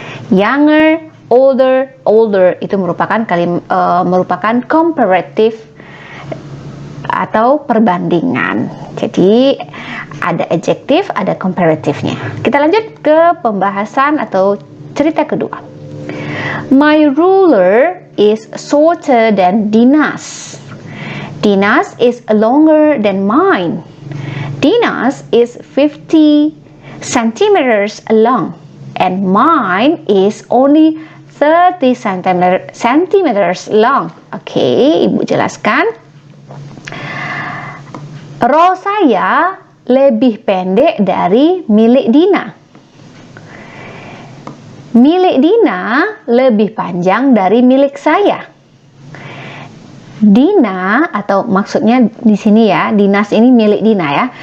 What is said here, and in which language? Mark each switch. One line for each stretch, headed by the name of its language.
Indonesian: Younger, older itu merupakan merupakan comparative atau perbandingan. Jadi ada adjektif, ada comparative-nya. Kita lanjut ke pembahasan atau cerita kedua.
English: My ruler is shorter than Dina's. Dina's is longer than mine. Dina's is 50 centimeters long and mine is only 30 centimeters long.
Indonesian: Oke, ibu jelaskan. Roh saya lebih pendek dari milik Dina. Milik Dina lebih panjang dari milik saya. Dina atau maksudnya di sini ya, Dinas ini milik Dina ya.